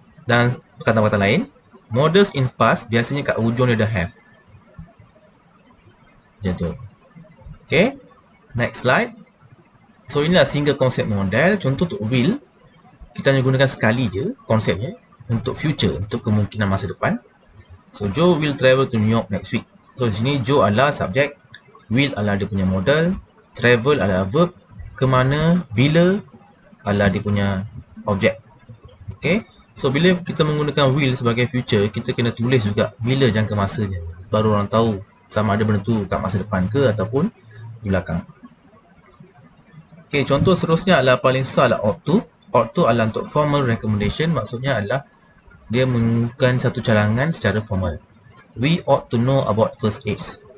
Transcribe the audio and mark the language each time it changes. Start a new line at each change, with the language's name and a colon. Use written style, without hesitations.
Malay: Dan kata-kata lain,
English: models in past
Malay: biasanya kat ujung dia dah have. Macam tu.
English: Okay. Next slide. So inilah single concept model.
Malay: Contoh untuk will, kita hanya gunakan sekali je konsepnya. Untuk future, untuk kemungkinan masa depan.
English: So Joe will travel to New York next week.
Malay: So di sini Joe adalah subjek, will adalah dia punya model, travel adalah verb, kemana, bila adalah dia punya objek. Okay. So bila kita menggunakan will sebagai future, kita kena tulis juga bila jangka masanya, baru orang tahu sama ada benda tu kat masa depan ke ataupun di belakang. Okay, contoh seterusnya adalah paling susah adalah ought to. Ought to adalah untuk formal recommendation, maksudnya adalah dia menggunakan satu cadangan secara formal.
English: We ought to know about first aids.